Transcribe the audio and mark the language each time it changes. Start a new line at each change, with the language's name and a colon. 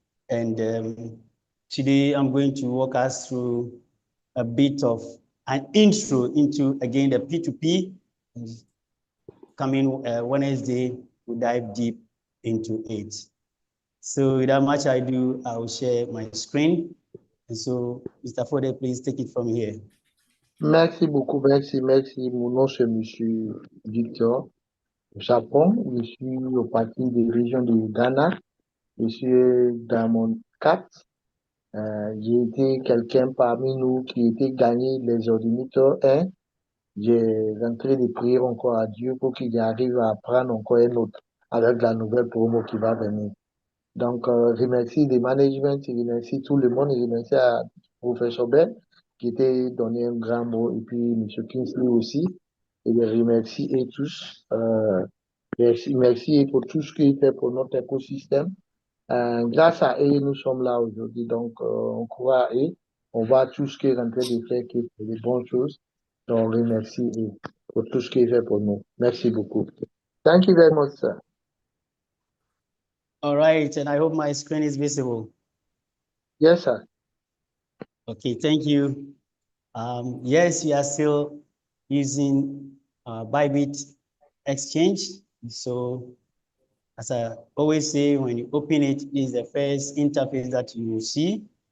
English: And today I'm going to walk us through a bit of an intro into, again, the P2P. Coming Wednesday, we'll dive deep into it. So without much ado, I will share my screen. And so, Mr. Fode, please take it from here.
French: Merci beaucoup, merci. Mon nom, c'est M. Victor Japon. Je suis au parti de région de Ghana. Je suis dans mon 4. J'ai été quelqu'un parmi nous qui était gagné les ordinateurs 1. J'ai rentré de prier encore à Dieu pour qu'il arrive à apprendre encore un autre avec la nouvelle promo qui va venir. Donc, je remercie le management, je remercie tout le monde, je remercie à professeur Ben qui était donné un grand mot et puis M. Kingsley aussi. Et je remercie et tous. Merci pour tout ce qu'il fait pour notre écosystème. Grâce à eux, nous sommes là aujourd'hui. Donc, on croit à eux. On voit tout ce qu'il est en train de faire, qui est des bonnes choses. Donc, on remercie eux pour tout ce qu'il fait pour nous. Merci beaucoup.
English: Thank you very much, sir. All right, and I hope my screen is visible. Yes, sir. Okay, thank you. Yes, we are still using Bybit Exchange. So as I always say, when you open it, this is the first interface that you will see.